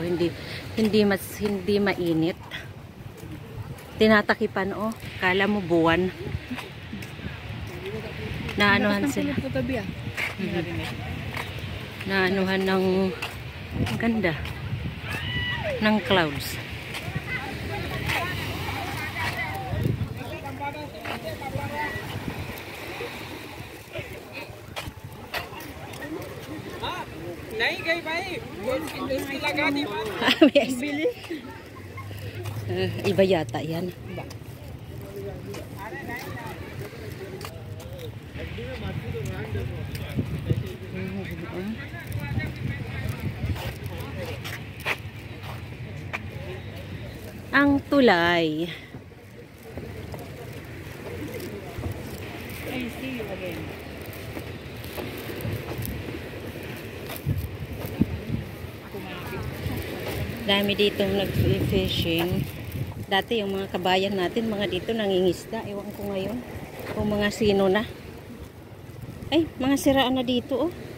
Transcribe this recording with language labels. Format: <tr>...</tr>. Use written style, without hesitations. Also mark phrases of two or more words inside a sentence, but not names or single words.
<tl>Hindi mainit. Tinatakipan, oh. Kala mo buwan. Naanuhan sila. Naanuhan ng ang ganda ng clouds.</tl> <hi>नहीं गई भाई इसकी लगा दी</hi> <tl>Iba yata yan. Ang tulay.</tl> <en>I see you again.</en> <tl>Dami dito nag-fishing. Dati yung mga kabayan natin, mga dito nangingisda. Ewan ko ngayon. Kung mga sino na. Ay, mga siraan na dito, oh.</tl>